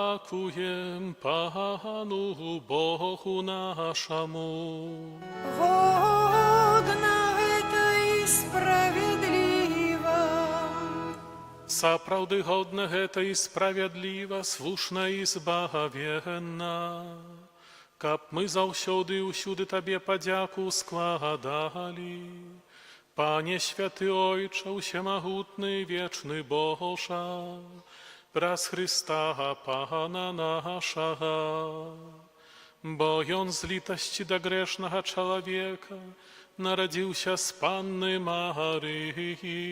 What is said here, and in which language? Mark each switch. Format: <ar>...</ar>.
<uk>подякуєм Пану Богу нашому.</uk> <ru>Годно это и справедливо.</ru> <be>Сапраўды годна гэта і справядліва, слушна і збагавенна, каб мы заўсёды і ўсюды Табе падзяку складалі. Пане святы Ойча, усемагутны, вечны Божа, праз Христа Пана нашага, бо Ён з літасці да грэшнага чалавека нарадзіўся з Панны Марыі,</be>